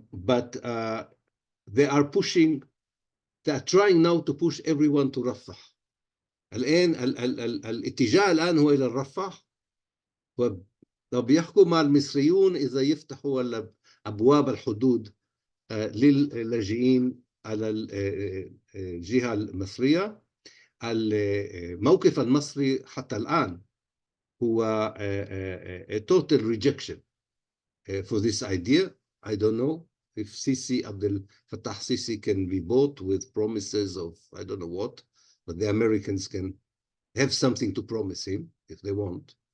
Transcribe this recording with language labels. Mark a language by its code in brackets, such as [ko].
[en] But they are pushing, they are trying now to push everyone to Rafah. [ar] الآن الاتجاه الآن هو إلى الرفح، وبيحكوا مع المصريون إذا يفتحوا أبواب الحدود للاجئين على الجهة المصرية. الموقف المصري حتى الآن هو [en] a total rejection for this idea. I don't know if Sisi, Abdel Fattah Sisi can be bought with promises of I don't know what, but the Americans can have something to promise him if they want.